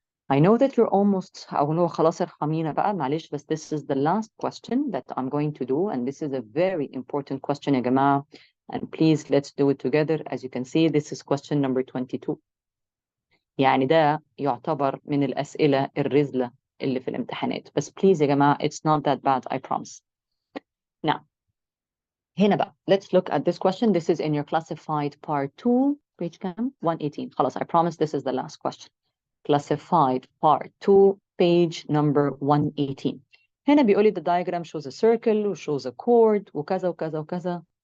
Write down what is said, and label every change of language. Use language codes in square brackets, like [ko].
[en] I know that you're almost [ar] أو خلاص ارحمينا بقى معلش بس [en] this is the last question that I'm going to do and this is a very important question [ar] يا جماعة [en] and please let's do it together. As you can see this is question number 22. [ar] يعني ده يعتبر من الأسئلة الرذلة اللي في الامتحانات بس [en] please [ar] يا جماعة [en] it's not that bad I promise. Now [ar] هنا بقى [en] let's look at this question. This is in your classified part 2 page [ar] كام [en] 118. [ar] خلاص [en] I promise this is the last question. Classified part 2 page number 118. [ar] هنا بيقول لي [en] the diagram shows a circle و shows a chord [ar] وكذا وكذا وكذا.